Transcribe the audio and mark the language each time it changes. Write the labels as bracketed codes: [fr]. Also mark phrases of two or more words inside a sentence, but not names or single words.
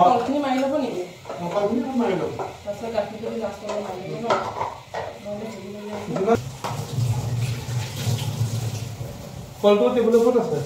[as] কলখিনি মাৰি লব নেকি [mjw] mokal ni mari lo [as] তাৰপিছত গাখীৰটো লাষ্টলৈ মাৰি দিব ন কলটো টেবুলৰ ওপৰত আছে